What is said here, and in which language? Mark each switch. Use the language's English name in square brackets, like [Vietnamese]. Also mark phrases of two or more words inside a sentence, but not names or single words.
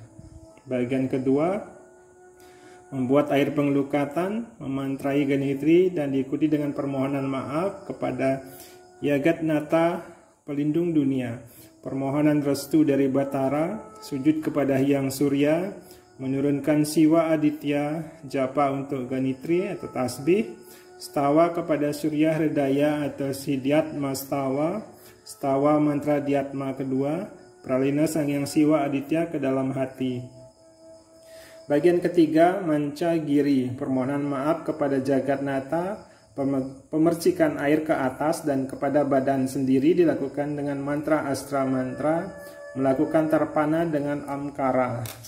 [Indonesian] Bagian kedua, membuat air penglukatan, memantrai Ganitri dan diikuti dengan permohonan maaf kepada Yagatnata, pelindung dunia. Permohonan restu dari Batara, sujud kepada Hyang Surya, menurunkan Siwa Aditya, japa untuk Ganitri atau tasbih, stawa kepada Surya Hridaya atau Sidyatma Stawa, stawa mantra Diatma kedua, pralina Sang Hyang Siwa Aditya ke dalam hati. Bagian ketiga, manca giri, permohonan maaf kepada Jagatnata, pemercikan air ke atas dan kepada badan sendiri dilakukan dengan mantra Astra Mantra, melakukan tarpana dengan Amkara.